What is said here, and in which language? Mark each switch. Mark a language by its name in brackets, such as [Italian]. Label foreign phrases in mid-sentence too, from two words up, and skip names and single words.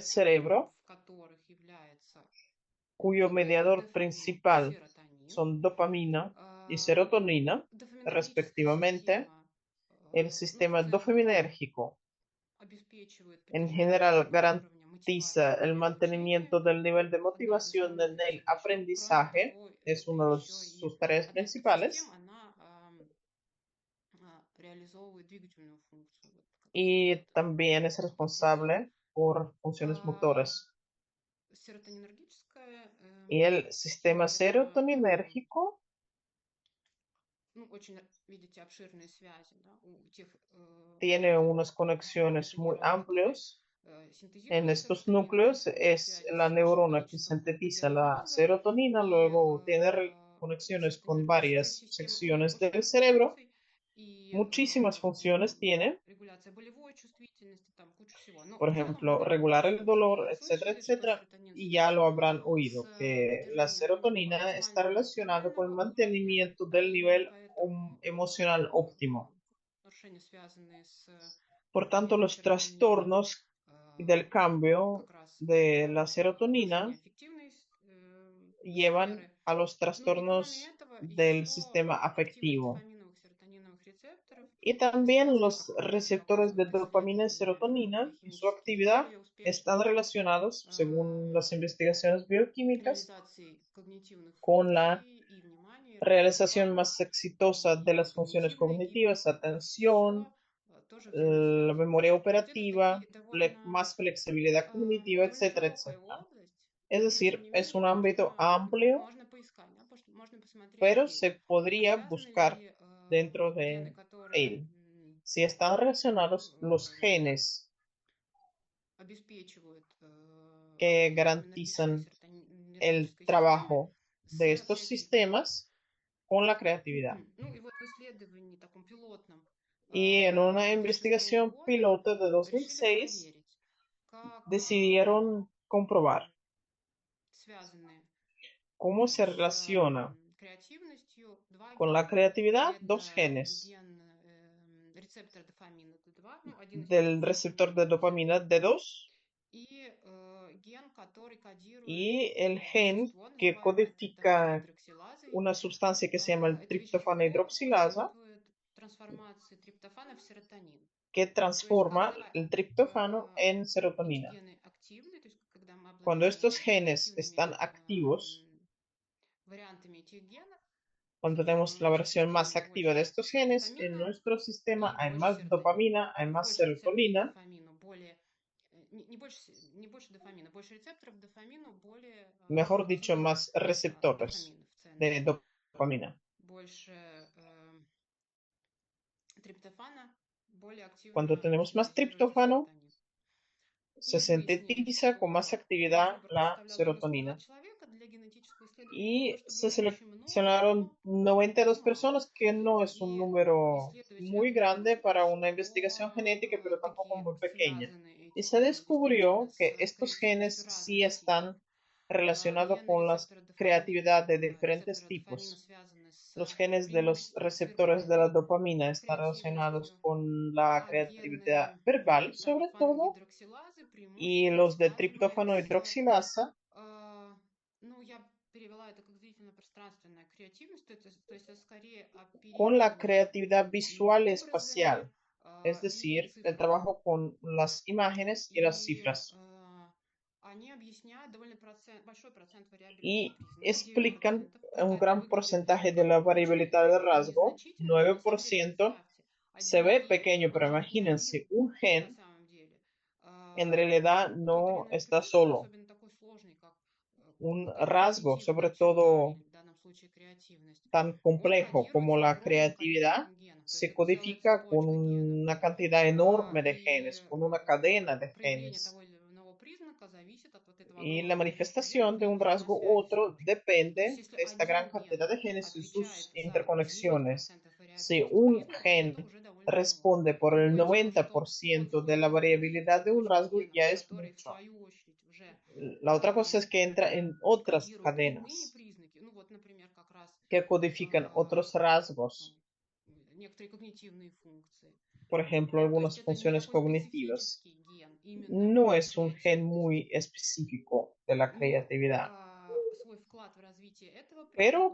[Russian] медиаторы [Spanish] cerebro [Russian] в которых является [Spanish] cuyo mediador [Russian] дофамин и [Spanish] principal [Russian] серотонин. [Spanish] son dopamina y serotonina, [Russian] Дофаминергическая [Spanish] respectivamente. [Russian] система, [Spanish] El [Russian] ну, в [Spanish] sistema [Russian] целом [Spanish] dopaminérgico [Russian] обеспечивает [Spanish] en [Russian] поддержание [Spanish] general [Russian] уровня [Spanish] garantiza [Russian] мотивации [Spanish] el [Russian] для обучения. [Spanish] mantenimiento del nivel de [Russian] Одна из [Spanish] motivación [Russian] основных [Spanish] en el [Russian] задач. Но, кроме [Spanish] aprendizaje, [Russian] того, [Spanish] es [Russian] это [Spanish] una de [Russian] еще и [Spanish] sus tareas [Russian] одна из подсистем, [Spanish] principales, [Russian] она реализовывает двигательную функцию, вот, как [Spanish] y [Russian] вот, [Spanish] también es [Russian] подсистема. [Spanish] responsable por funciones motoras. [Russian] Серотонинергическая [Spanish] Y el sistema [Russian] это [Spanish] serotoninérgico [Russian] ну, очень, видите, обширные связи, да, у тех [Spanish] tiene unas [Russian] это [Spanish] conexiones muy [Russian] нервы, которые [Spanish] amplios. En [Russian] синтезируют [Spanish] estos [Russian] серотонин, [Spanish] núcleos [Russian] поддерживают [Spanish] es [Russian] связи [Spanish] la [Russian] с большим [Spanish] neurona que [Russian] количеством [Spanish] sintetiza [Russian] отделов [Spanish] la [Russian] мозга, [Spanish] serotonina, [Russian] и [Spanish] luego tiene conexiones con [Russian] серотонинергическая [Spanish] varias [Russian] система очень [Spanish] secciones del [Russian] обширных [Spanish] cerebro, [Russian] функций, и [Spanish] muchísimas funciones tiene, [Russian] регуляция болевой чувствительности, там куча всего. Но [Spanish] por [Russian] в целом [Spanish] ejemplo, [Russian] говоря, [Spanish] regular el [Russian] слышали, [Spanish] dolor, etcétera, [Russian] слышали, что [Spanish] etcétera. [Russian] серотонин [Spanish] Y ya lo [Russian] связан [Spanish] habrán [Russian] с [Spanish] oído, que la [Russian] поддержанием [Spanish] serotonina está [Russian] оптимального [Spanish] relacionada con el [Russian] гормонального уровня, [Spanish] mantenimiento del nivel emocional óptimo. [Russian] нарушения, связанные с [Spanish] Por tanto, [Russian] уровнем [Spanish] los [Russian] серотонина, [Spanish] trastornos del cambio [Russian] как раз [Spanish] de la [Russian] нарушение [Spanish] serotonina [Russian] аффективной [Spanish] llevan [Russian] сферы. [Spanish] a los [Russian] Ну и кроме [Spanish] trastornos [Russian] этого [Spanish] del [Russian] еще [Spanish] sistema [Russian] активность [Spanish] afectivo. [Russian] дофаминовых серотониновых рецепторов [Spanish] Y también [Russian] связана, [Spanish] los [Russian] как [Spanish] receptores de [Russian] показывают [Spanish] dopamina y [Russian] исследования [Spanish] serotonina y su [Russian] биохимические, с [Spanish] actividad [Russian] более [Spanish] están [Russian] успешной [Spanish] relacionados, según las investigaciones bioquímicas, [Russian] реализацией когнитивных [Spanish] con la [Russian] функций и внимания, [Spanish] realización [Russian] распознавания [Spanish] más exitosa de [Russian] и [Spanish] las funciones [Russian] когнитивной [Spanish] cognitivas, [Russian] гибкости. Все [Spanish] atención, [Russian] тоже [Spanish] la memoria [Russian] взаимосвязано. То есть это [Spanish] operativa, [Russian] такие довольно [Spanish] más flexibilidad cognitiva, [Russian] довольно [Spanish] etcétera, [Russian] широкая [Spanish] etcétera. [Russian] область, [Spanish] Es [Russian] но тем [Spanish] decir, [Russian] не [Spanish] es [Russian] менее [Spanish] un ámbito amplio, [Russian] можно поискать, да, можно посмотреть [Spanish] pero [Russian] здесь. [Spanish] se [Russian] А [Spanish] podría [Russian] связаны [Spanish] buscar [Russian] ли [Spanish] dentro [Russian] гены, [Spanish] de [Russian] которые [Spanish] él. Si están relacionados los э, genes [Russian] обеспечивают [Spanish] que [Russian] работу допаминергической [Spanish] garantizan el [Russian] серотонинергической системы [Spanish] trabajo de [Russian] с [Spanish] estos [Russian] всякими... [Spanish] sistemas con la creatividad. [Russian] Ну и вот в исследовании таком пилотном [Spanish] Y en una [Russian] 2006 [Spanish] investigación [Russian] года [Spanish] piloto de [Russian] решили [Spanish] 2006 [Russian] проверить, как [Spanish] decidieron comprobar [Russian] связаны [Spanish] cómo se [Russian] с [Spanish] relaciona [Russian] креативностью два [Spanish] con la [Russian] гена. [Spanish] creatividad dos [Russian] Это [Spanish] genes [Russian] ген рецептор дофамина D2, ну, один из [Spanish] del receptor de [Russian] главных [Spanish] dopamina [Russian] рецепторов, [Spanish] D2 [Russian] и ген, который кодирует [Spanish] y el gen [Russian] вещество, [Spanish] que [Russian] называемое триптофан [Spanish] codifica [Russian] гидроксилазой. [Spanish] una sustancia que se llama el [Russian] Это [Spanish] triptofano [Russian] вещество [Spanish] hidroxilasa [Russian] способствует трансформации триптофана в серотонин. [Spanish] que [Russian] То есть, [Spanish] transforma [Russian] когда [Spanish] el triptófano en [Russian] эти [Spanish] serotonina. [Russian] гены активны, то есть, когда мы [Spanish] Cuando [Russian] обладаем [Spanish] estos genes [Russian] активными [Spanish] están activos, [Russian] вариантами этих генов, [Spanish] cuando tenemos [Russian] в [Spanish] la [Russian] нашей [Spanish] versión más [Russian] системе [Spanish] activa de [Russian] больше [Spanish] estos genes, en [Russian] дофамина [Spanish] nuestro sistema [Russian] и [Spanish] hay [Russian] больше [Spanish] más [Russian] серотонина. [Spanish] dopamina, hay más [Russian] Больше рецепторов [Spanish] serotonina, [Russian] дофамину, более не больше дофамина, больше рецепторов дофамину, более [Spanish] mejor dicho, [Russian] активен [Spanish] más receptores [Russian] дофамин в центре. [Spanish] de dopamina. [Russian] Больше триптофана, более [Spanish] Cuando [Russian] активно [Spanish] tenemos más [Russian] синтезируется [Spanish] triptófano, [Russian] серотонин. [Spanish] se [Russian] И выяснили, [Spanish] sintetiza con más [Russian] что наш [Spanish] actividad [Russian] выбор [Spanish] la [Russian] представлял 92 [Spanish] serotonina. [Russian] человека. Для генетического исследования не то [Spanish] Y se [Russian] чтобы очень много, [Spanish] seleccionaron [Russian] но [Spanish] 92 [Russian] немало. [Spanish] personas, que no es un [Russian] И [Spanish] número [Russian] исследователи [Spanish] muy grande [Russian] обнаружили, [Spanish] para una investigación genética, [Russian] что [Spanish] pero tampoco [Russian] таки [Spanish] muy pequeña. [Russian] связаны [Spanish] Y [Russian] эти [Spanish] se [Russian] гены действительно [Spanish] descubrió [Russian] с [Spanish] que estos genes [Russian] креативностью [Spanish] sí [Russian] разных типов. [Spanish] están relacionados [Russian] Гены [Spanish] con la [Russian] рецептора [Spanish] creatividad [Russian] дофамина, [Spanish] de diferentes [Russian] рецепторы дофамина [Spanish] tipos. [Russian] связаны с [Spanish] Los genes de los [Russian] преимущественно [Spanish] receptores de la [Russian] циркульной [Spanish] dopamina están relacionados [Russian] креативностью, [Spanish] con la [Russian] а [Spanish] creatividad [Russian] гены [Spanish] verbal, sobre [Russian] триптофана [Spanish] todo, [Russian] гидроксилазы [Spanish] y [Russian] преимущественно [Spanish] los de [Russian] связаны [Spanish] triptófano [Russian] с, [Spanish] hidroxilasa [Russian] ну, я перевела это как зрительно-пространственная креативность, то есть это скорее [Spanish] con la [Russian] оперирование [Spanish] creatividad visual y [Russian] образами, [Spanish] espacial, es [Russian] и [Spanish] decir, el [Russian] цифрами. [Spanish] trabajo con las imágenes y las [Russian] И [Spanish] cifras. [Russian] они объясняют довольно большой процент вариабельности [Spanish] Y [Russian] признаков, [Spanish] explican [Russian] 9%. [Spanish] un [Russian] Это [Spanish] gran [Russian] выглядит [Spanish] porcentaje de [Russian] как [Spanish] la [Russian] очень [Spanish] variabilidad del rasgo, [Russian] незначительно, но на самом деле [Spanish] 9%, [Russian] представьте, [Spanish] se [Russian] один [Spanish] ve [Russian] ген, [Spanish] pequeño, pero [Russian] даже не [Spanish] imagínense, [Russian] один [Spanish] un [Russian] на [Spanish] gen [Russian] самом деле, [Spanish] en realidad [Russian] тот или [Spanish] no [Russian] иной [Spanish] está [Russian] признак, [Spanish] solo, [Russian] особенно такой сложный, как [Spanish] un [Russian] какая-то [Spanish] rasgo, [Russian] когнитивная [Spanish] sobre [Russian] черта [Spanish] todo [Russian] или в данном случае креативность, [Spanish] tan [Russian] он [Spanish] complejo como [Russian] кодируется [Spanish] la [Russian] огромным [Spanish] creatividad, [Russian] количеством генов. То есть [Spanish] se [Russian] это целая [Spanish] codifica con [Russian] цепочка генов. [Spanish] una cantidad enorme de [Russian] И [Spanish] genes, con una cadena de [Russian] проявление [Spanish] genes. [Russian] того или иного признака зависит от вот этого [Spanish] Y la [Russian] огромного количества генов [Spanish] manifestación de [Russian] и их [Spanish] un rasgo u [Russian] взаимосвязи. [Spanish] otro [Russian] То есть [Spanish] depende [Russian] если [Spanish] de esta gran [Russian] один ген [Spanish] cantidad de genes y sus [Russian] отвечает за [Spanish] interconexiones. [Russian] 90% [Spanish] Si [Russian] вариабельности [Spanish] un [Russian] признака, это [Spanish] gen [Russian] уже довольно много. [Spanish] responde por el [Russian] Другое дело, что он [Spanish] 90% de [Russian] входит [Spanish] la [Russian] в другие [Spanish] variabilidad de un [Russian] цепочки [Spanish] rasgo, [Russian] генов, [Spanish] ya es [Russian] которые в [Spanish] mucho. [Russian] свою очередь уже [Spanish] La otra cosa es que entra en otras [Russian] кодируют иные [Spanish] cadenas [Russian] признаки. Ну вот, например, как раз [Spanish] que codifican otros [Russian] ну, [Spanish] rasgos, [Russian] некоторые когнитивные функции. [Spanish] por ejemplo, [Russian] То есть [Spanish] algunas [Russian] это не [Spanish] funciones [Russian] такой [Spanish] cognitivas. [Russian] специфический ген именно [Spanish] No es un gen [Russian] креативности. [Spanish] muy específico de la [Russian] Но [Spanish] creatividad, [Russian] свой вклад в развитие этого признака